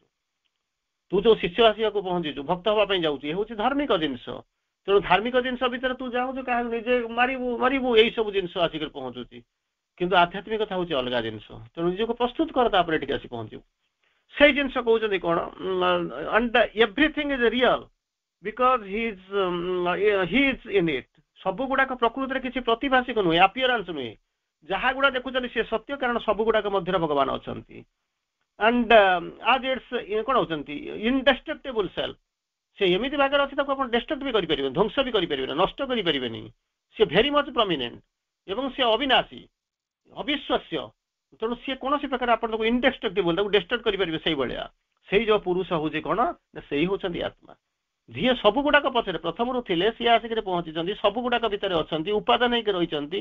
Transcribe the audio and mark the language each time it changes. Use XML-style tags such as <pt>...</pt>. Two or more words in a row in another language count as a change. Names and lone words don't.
<or>ତୁ ଯୋଉ ଶିଷ୍ୟ ଆସିବାକୁ ପହଞ୍ଚିଛୁ, ଭକ୍ତ ହବା ପାଇଁ ଯାଉଛି, ଏ ହଉଛି ଧାର୍ମିକ ଜିନିଷ। ତେଣୁ ଧାର୍ମିକ ଜିନିଷ ଭିତରେ ତୁ ଯାଉଛୁ, କାହାକୁ ନିଜେ ମାରିବୁ ଏଇ ସବୁ ଜିନିଷ ଆସିକରି ପହଞ୍ଚୁଛି। କିନ୍ତୁ ଆଧ୍ୟାତ୍ମିକତା ହଉଛି ଅଲଗା ଜିନିଷ। ତେଣୁ ନିଜକୁ ପ୍ରସ୍ତୁତ କର, ତାପରେ ଟିକେ ଆସି ପହଞ୍ଚିବୁ। ସେଇ ଜିନିଷ କହୁଛନ୍ତି କଣ,</or> <en>and everything is real because he is in it।</en> <or>ସବୁ ଗୁଡାକ ପ୍ରକୃତିରେ କିଛି ପ୍ରତିଭାସିକ ନୁହେଁ, ଆପିୟରାନ୍ସ ନୁହେଁ। ଯାହା ଗୁଡା ଦେଖୁଛନ୍ତି ସେ ସତ୍ୟ, କାରଣ ସବୁ ଗୁଡାକ ମଧ୍ୟରେ ଭଗବାନ ଅଛନ୍ତି।</or> <en>and as it's</en> <or>କଣ ହଉଛନ୍ତି</or> <en>indestructible self।</en> <or>ସେ ଏମିତି ଭାଗରେ ଅଛି, ତାକୁ ଆପଣ ଡେଷ୍ଟ୍ରକ୍ଟ ବି କରିପାରିବେନି, ଧ୍ୱଂସ ବି କରିପାରିବେନି, ନଷ୍ଟ କରିପାରିବେନି। ସେ</or> <en>very much prominent</en> <or>ଏବଂ ସେ ଅବିନାଶୀ, ଅବିଶ୍ୱାସ୍ୟ। ତେଣୁ ସିଏ କୌଣସି ପ୍ରକାର ଆପଣ ତାକୁ ଇନଡେଷ୍ଟ୍ରକ୍ଟିବଲ, ତାକୁ ଡେଷ୍ଟ୍ରକ୍ଟ କରିପାରିବେ ସେଇଭଳିଆ। ସେଇ ଯୋଉ ପୁରୁଷ ହଉଛି କଣ ନା, ସେଇ ହଉଛନ୍ତି ଆତ୍ମା, ଯିଏ ସବୁ ଗୁଡାକ ପଛରେ ପ୍ରଥମରୁ ଥିଲେ, ସିଏ ଆସିକରି ପହଞ୍ଚିଛନ୍ତି, ସବୁ ଗୁଡାକ ଭିତରେ ଅଛନ୍ତି, ଉପାଦାନ ହେଇକି ରହିଛନ୍ତି।</or>